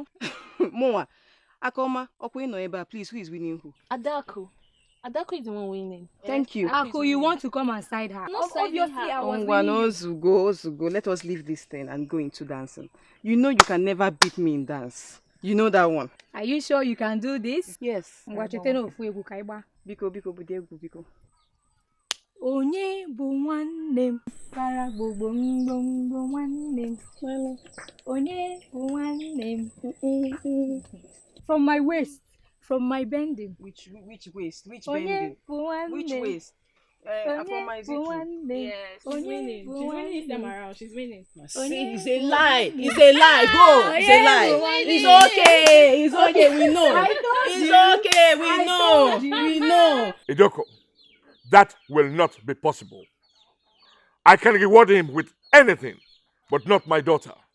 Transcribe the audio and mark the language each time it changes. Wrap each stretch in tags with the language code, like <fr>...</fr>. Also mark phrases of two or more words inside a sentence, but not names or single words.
<en>Moa, Akoma, Okwino Eba, please, who is winning who? Adako. Adako is the one winning. Thank you. Ako, you want to come and side her? Not siding Obviously, her. I was winning you. Ozugo. Let us leave this thing and go into dancing. You know you can never beat me in dance. You know that one. Are you sure you can do this? Yes. Biko.</en> <ig>Onye bụ nwanne m para gbogbo mgbomgbo nwanne m. Onye bụ nwanne m.</ig> <en>From my waist, from my bending. Which waist? Which Onye bending?</en> <ig>bụ nwanne m.</ig> <en>Which waist?</en> <ig>Onye bụ nwanne m.</ig> <en>Yes, she's winning. She's winning this time around. She's winning. See, it's a lie. It's a lie. Go. It's a lie. It's okay. It's okay. We know. It's okay. We know. We know. Idoko, that will not be possible. I can reward him with anything, but not my daughter.</en>